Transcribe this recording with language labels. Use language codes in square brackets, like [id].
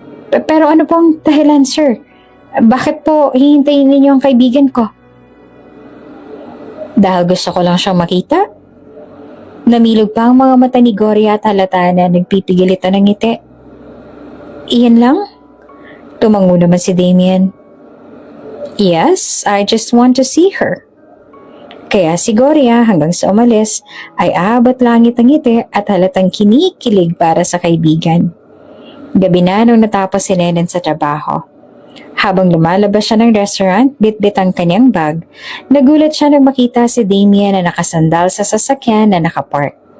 [tl] Pero ano pong dahilan, sir? Bakit po hihintayin ninyo ang kaibigan ko? Dahil gusto ko lang siyang makita. Namilog pa ang mga mata ni Gloria at halata na nagpipigil ito ng ngiti. Iyan lang? Tumango naman si Damian. [en] Yes, I just want to see her. [tl] Kaya si Gloria hanggang sa umalis ay abot langit ang ngiti at halatang kinikilig para sa kaibigan. Gabi na nung natapos si Nenen sa trabaho. Habang lumalabas siya ng restaurant, bit-bit ang kanyang bag, nagulat siya nang makita si Damian na nakasandal sa sasakyan na nakapark.